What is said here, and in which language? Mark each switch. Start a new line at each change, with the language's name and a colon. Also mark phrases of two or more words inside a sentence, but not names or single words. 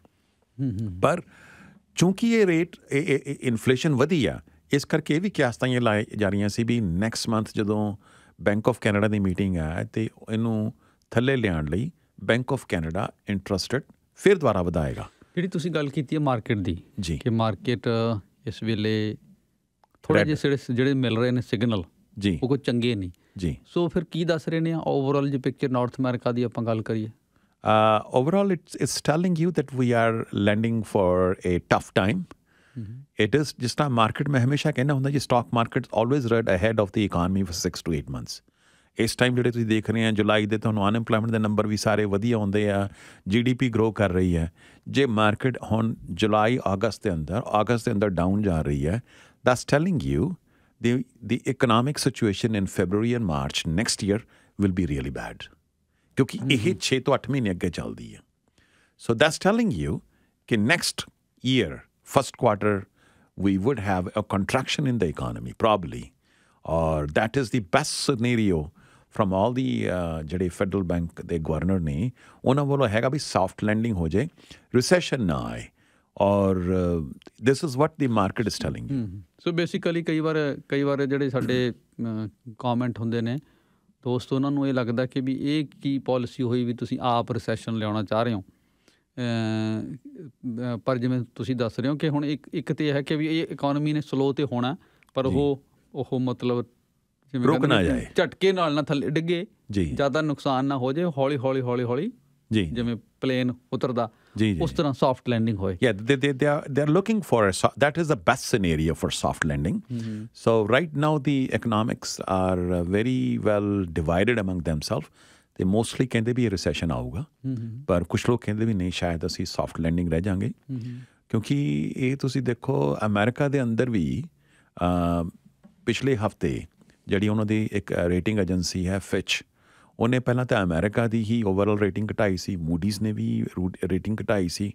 Punjabi: ਪਰ ਚੂੰਕਿ ਇਹ
English: rate inflation
Punjabi: ਵਧੀ ਆ ਇਸ ਕਰਕੇ ਇਹ ਵੀ ਕਿਆਸਤਾਂ ਲਾਏ ਜਾ ਰਹੀਆਂ ਸੀ ਵੀ
English: next month
Punjabi: ਜਦੋਂ ਬੈਂਕ ਆਫ ਕੈਨੇਡਾ ਦੀ ਮੀਟਿੰਗ ਆ ਅਤੇ ਇਹਨੂੰ ਥੱਲੇ ਲਿਆਉਣ ਲਈ ਬੈਂਕ ਆਫ ਕੈਨੇਡਾ
English: interest rate
Punjabi: ਫਿਰ ਦੁਬਾਰਾ ਵਧਾਏਗਾ। ਜਿਹੜੀ ਤੁਸੀਂ ਗੱਲ ਕੀਤੀ ਹੈ ਮਾਰਕੀਟ ਦੀ ਜੀ ਕਿ ਮਾਰਕੀਟ ਇਸ ਵੇਲੇ ਥੋੜ੍ਹੇ ਜਿਹੇ ਜਿਹੜੇ ਮਿਲ ਰਹੇ ਨੇ ਸਿਗਨਲ ਜੀ ਉਹ ਕੋਈ ਚੰਗੇ ਨਹੀਂ ਜੀ। ਸੋ ਫਿਰ ਕੀ ਦੱਸ ਰਹੇ ਨੇ ਓਵਰਆਲ ਜੇ ਪਿਕਚਰ ਨਾਰਥ ਅਮਰੀਕਾ ਦੀ ਆਪਾਂ ਗੱਲ ਕਰੀਏ?
English: Overall, it's telling you that we are lending for a tough time. It is
Punjabi: ਜਿਸ ਤਰ੍ਹਾਂ ਮਾਰਕੀਟ ਮੈਂ ਹਮੇਸ਼ਾ ਕਹਿੰਦਾ ਹੁੰਦਾ ਜੀ
English: stock market always run ahead of the economy for 6 to 8 months।
Punjabi: ਇਸ ਟਾਈਮ ਜਿਹੜੇ ਤੁਸੀਂ ਦੇਖ ਰਹੇ ਆ ਜੁਲਾਈ ਦੇ ਤੁਹਾਨੂੰ ਅਨਐਮਪਲਾਇਮੈਂਟ ਦੇ ਨੰਬਰ ਵੀ ਸਾਰੇ ਵਧੀਆ ਆਉਂਦੇ ਆ, GDP ਗਰੋ ਕਰ ਰਹੀ ਹੈ। ਜੇ ਮਾਰਕੀਟ ਹੁਣ ਜੁਲਾਈ ਅਗਸਤ ਦੇ ਅੰਦਰ ਡਾਊਨ ਜਾ ਰਹੀ ਹੈ
English: that's telling you the economic situation in February and March next year will be really bad
Punjabi: ਕਿਉਂਕਿ ਇਹ 6 ਤੋਂ 8 ਮਹੀਨੇ ਅੱਗੇ ਚੱਲਦੀ ਹੈ।
English: So that's telling you ਕਿ next year, first quarter, we would have a contraction in the economy probably ਔਰ that is the best scenario from all the
Punjabi: ਜਿਹੜੇ ਫੈਡਰਲ ਬੈਂਕ ਦੇ ਗਵਰਨਰ ਨੇ ਉਹਨਾਂ ਵੱਲੋਂ ਹੈਗਾ ਵੀ ਸੌਫਟ ਲੈਂਡਿੰਗ ਹੋ ਜਾਏ, ਰਿਸੈਸ਼ਨ ਨਾ ਆਏ,
English: ਔਰ this is what the market is telling. so basically
Punjabi: ਕਈ ਵਾਰ ਜਿਹੜੇ ਸਾਡੇ ਕਮੈਂਟ ਹੁੰਦੇ ਨੇ ਦੋਸਤ, ਉਹਨਾਂ ਨੂੰ ਇਹ ਲੱਗਦਾ ਕਿ ਵੀ ਇਹ ਕੀ ਪਾਲਿਸੀ ਹੋਈ ਵੀ ਤੁਸੀਂ ਆਪ ਰਿਸੈਸ਼ਨ ਲਿਆਉਣਾ ਚਾਹ ਰਹੇ ਹੋ। ਪਰ ਜਿਵੇਂ ਤੁਸੀਂ ਦੱਸ ਰਹੇ ਹੋ ਕਿ ਹੁਣ ਇੱਕ ਤਾਂ ਇਹ ਹੈ ਕਿ ਵੀ ਇਹ ਇਕੋਨਮੀ ਨੇ ਸਲੋ ਤੇ ਹੋਣਾ, ਪਰ ਉਹ ਮਤਲਬ ਜਿਵੇਂ ਰੁਕ ਨਾ ਜਾਏ, ਝਟਕੇ ਨਾਲ ਨਾ ਥੱਲੇ ਡਿੱਗੇ, ਜ਼ਿਆਦਾ ਨੁਕਸਾਨ ਨਾ ਹੋ ਜਾਏ, ਹੌਲੀ ਜੀ ਜਿਵੇਂ ਪਲੇਨ ਉਤਰਦਾ ਉਸ ਤਰ੍ਹਾਂ
English: soft landing
Punjabi: ਹੋਏ।
English: Yeah, they are looking for that is the best scenario for soft landing. So right now the economics are very well divided among themselves.
Punjabi: ਤੇ ਮੋਸਟਲੀ ਕਹਿੰਦੇ ਵੀ ਇਹ ਰਿਸੈਸ਼ਨ ਆਊਗਾ, ਪਰ ਕੁਛ ਲੋਕ ਕਹਿੰਦੇ ਵੀ ਨਹੀਂ, ਸ਼ਾਇਦ ਅਸੀਂ
English: soft landing
Punjabi: ਰਹਿ ਜਾਵਾਂਗੇ। ਕਿਉਂਕਿ ਇਹ ਤੁਸੀਂ ਦੇਖੋ ਅਮਰੀਕਾ ਦੇ ਅੰਦਰ ਵੀ ਪਿਛਲੇ ਹਫ਼ਤੇ ਜਿਹੜੀ ਉਹਨਾਂ ਦੀ ਇੱਕ
English: rating agency
Punjabi: ਹੈ ਫਿਚ, ਉਹਨੇ ਪਹਿਲਾਂ ਤਾਂ ਅਮਰੀਕਾ ਦੀ ਹੀ
English: overall rating
Punjabi: ਘਟਾਈ ਸੀ, ਮੂਡੀਜ਼ ਨੇ ਵੀ ਰੇਟਿੰਗ ਘਟਾਈ ਸੀ।